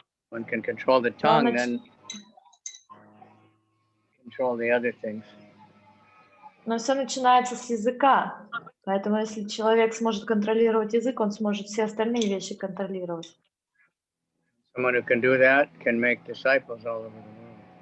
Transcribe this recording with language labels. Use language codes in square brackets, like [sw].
[en] One can control the tongue, then control the other things. [ru] Но все начинается с языка. Поэтому если человек сможет контролировать язык, он сможет все остальные вещи контролировать. [en] Someone who can do that can make disciples all over the world.